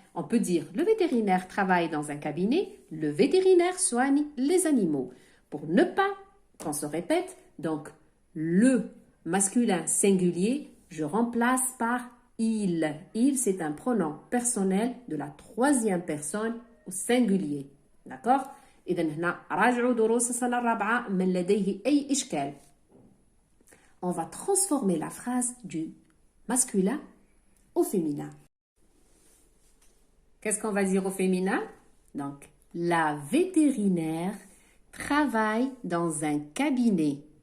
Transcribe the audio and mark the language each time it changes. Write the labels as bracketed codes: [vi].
[fr] On peut dire le vétérinaire travaille dans un cabinet. Le vétérinaire soigne les animaux. Pour ne pas qu'on se répète, donc le masculin singulier, je remplace par il. Il, c'est un pronom personnel de la troisième personne au singulier. D'accord? [ar] إذن هنا راجعوا دروس السنة الرابعة من لديه أي إشكال. [fr] On va transformer la phrase du masculin au féminin. Qu'est-ce qu'on va dire au féminin? Donc, la vétérinaire travaille dans un cabinet.